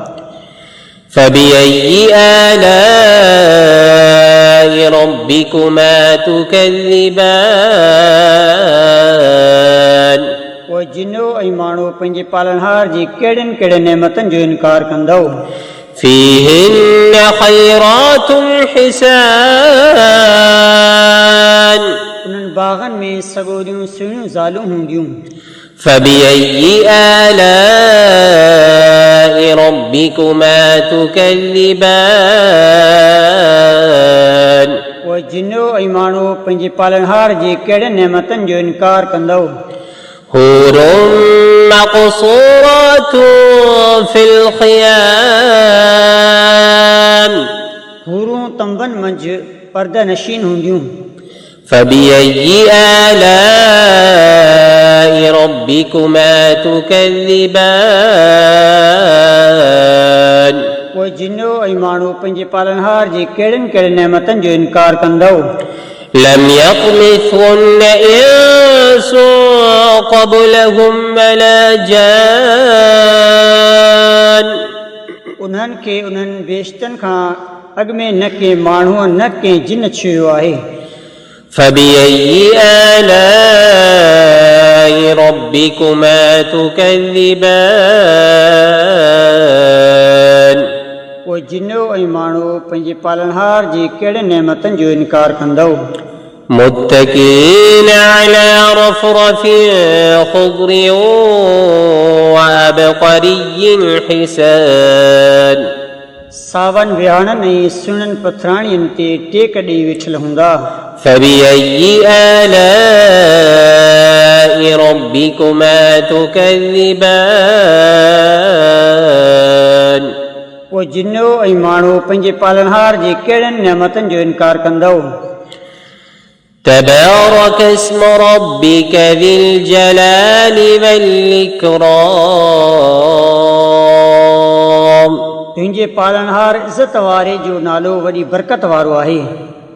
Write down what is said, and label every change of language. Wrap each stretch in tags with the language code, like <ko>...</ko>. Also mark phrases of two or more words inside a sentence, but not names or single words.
<ar>فبأي آلاء ربكما تكذبان</ar> <sd>पोइ जिनो ऐं माण्हू पंहिंजे पालनहार जी कहिड़नि कहिड़े नेमतनि जो इनकार कंदो</sd> <ar>فيهن خيرات حسان</ar> <sd>उन्हनि बाग़नि में सॻोरियूं सुहिणियूं ज़ालूं हूंदियूं</sd> <ar>فبأي آلاء ربكما تكذبان</ar> <sd>पोइ जिनो ऐं माण्हू पंहिंजे पालनहार जे कहिड़े नेमतनि जो इनकार कंदो</sd> <ar>حور مقصورات في الخيام</ar> <sd>हूरूं तंबनि मंझि पर्दा नशीन हूंदियूं</sd> <ar>فبأي آلاء ربكما تكذبان</ar> <sd>पोइ जिनो ऐं माण्हू पंहिंजे पालनहार जे कहिड़नि कहिड़े नेमतनि जो इनकार कंदो</sd> <ar>لم يطمثهن إنس قبلهم ولا جان</ar> <sd>उन्हनि खे उन्हनि बेश्तनि खां अॻु में न कंहिं माण्हूअ न कंहिं जिन छुयो आहे</sd> <ar>فبأي آلاء ربكما تكذبان</ar> <sd>पोइ जिनो ऐं माण्हू पंहिंजे पालनहार जे कहिड़े नेमतनि जो इनकार कंदो</sd> <ar>متكئين على رفرف خضر وعبقري حسان</ar> <sd>सावनि विहाणनि ऐं सुहिणनि पथराणियुनि ते टेक ॾेई वेठल हूंदा</sd> <ar>فبأي آلاء ربكما تكذبان</ar> <sd>पोइ जिनो ऐं माण्हू पंहिंजे पालनहार जे कहिड़नि नेमतनि जो इनकार कंदो</sd> <ar>تبارك اسم ربك ذي الجلال والإكرام</ar> <sd>तुंहिंजे पालनहार इज़त वारे जो नालो वॾी बरकत वारो आहे</sd>